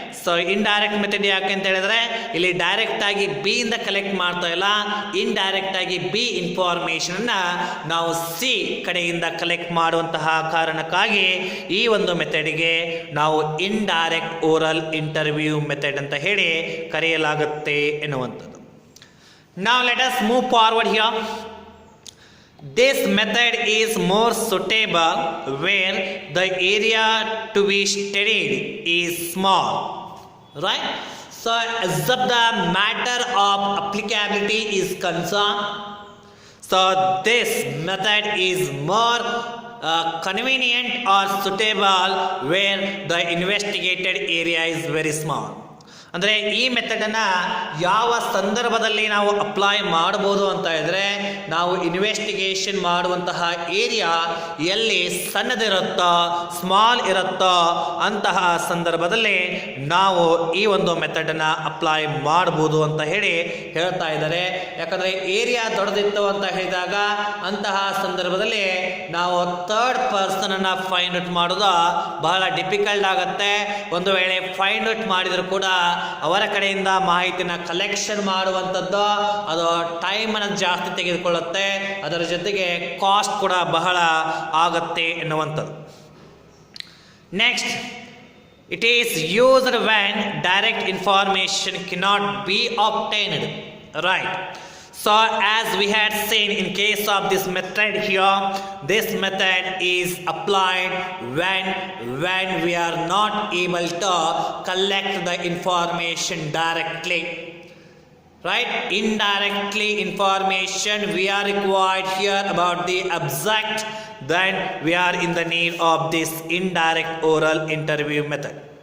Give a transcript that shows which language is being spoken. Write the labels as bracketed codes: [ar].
[kn] So indirect method ಯಾಕೆ ಅಂತ ಹೇಳಿದ್ರೆ, ಇಲ್ಲಿ ಡೈರೆಕ್ಟ್ ಆಗಿ ಬಿ ಇಂದ ಕಲೆಕ್ಟ್ ಮಾಡ್ತಾ ಇಲ್ಲ, ಇಂಡೈರೆಕ್ಟ್ ಆಗಿ ಬಿ ಇನ್ಫಾರ್ಮೇಷನ್ ನಾವು ಸಿ ಕಡೆಯಿಂದ ಕಲೆಕ್ಟ್ ಮಾಡುವಂತಹ ಕಾರಣಕ್ಕಾಗಿ ಈ ಒಂದು ಮೆಥಡ್ಗೆ ನಾವು ಇಂಡೈರೆಕ್ಟ್ ಓರಲ್ ಇಂಟರ್ವ್ಯೂ ಮೆಥಡ್ ಅಂತ ಹೇಳಿ ಕರೆಯಲಾಗುತ್ತೆ ಎನ್ನುವಂಥದ್ದು. [en] Now let us move forward here. This method is more suitable where the area to be studied is small, right? So as of the matter of applicability is concerned, so this method is more convenient or suitable where the investigated area is very small. [kn] ಅಂದರೆ ಈ ಮೆಥಡನ್ನು ಯಾವ ಸಂದರ್ಭದಲ್ಲಿ ನಾವು apply ಮಾಡ್ಬೋದು ಅಂತ ಹೇಳಿದ್ರೆ, ನಾವು investigation ಮಾಡುವಂತಹ ಏರಿಯಾ ಎಲ್ಲಿ ಸಣ್ಣದಿರುತ್ತೋ, ಸ್ಮಾಲ್ ಇರುತ್ತೋ ಅಂತಹ ಸಂದರ್ಭದಲ್ಲಿ ನಾವು ಈ ಒಂದು ಮೆಥಡನ್ನು ಅಪ್ಲೈ ಮಾಡ್ಬೋದು ಅಂತ ಹೇಳಿ ಹೇಳ್ತಾ ಇದ್ದಾರೆ. ಯಾಕಂದರೆ ಏರಿಯಾ ದೊಡ್ಡದಿತ್ತು ಅಂತ ಹೇಳಿದಾಗ ಅಂತಹ ಸಂದರ್ಭದಲ್ಲಿ ನಾವು ಥರ್ಡ್ ಪರ್ಸನನ್ನು ಫೈಂಡ್ ಔಟ್ ಮಾಡೋದು ಬಹಳ ಡಿಫಿಕಲ್ಟ್ ಆಗುತ್ತೆ. ಒಂದು ವೇಳೆ ಫೈಂಡ್ ಔಟ್ ಮಾಡಿದರೂ ಕೂಡ ಅವರ ಕಡೆಯಿಂದ ಮಾಹಿತಿನ ಕಲೆಕ್ಷನ್ ಮಾಡುವಂಥದ್ದು ಅದು ಟೈಮನ್ನು ಜಾಸ್ತಿ ತೆಗೆದುಕೊಳ್ಳುತ್ತೆ, ಅದರ ಜೊತೆಗೆ ಕಾಸ್ಟ್ ಕೂಡ ಬಹಳ ಆಗುತ್ತೆ ಎನ್ನುವಂಥದ್ದು. [en] Next, it is used when direct information cannot be obtained, right. So as we had seen in case of this method here, this method is applied when we are not able to collect the information directly. Right? Indirectly information we are required here about the object, then we are in the need of this indirect oral interview method.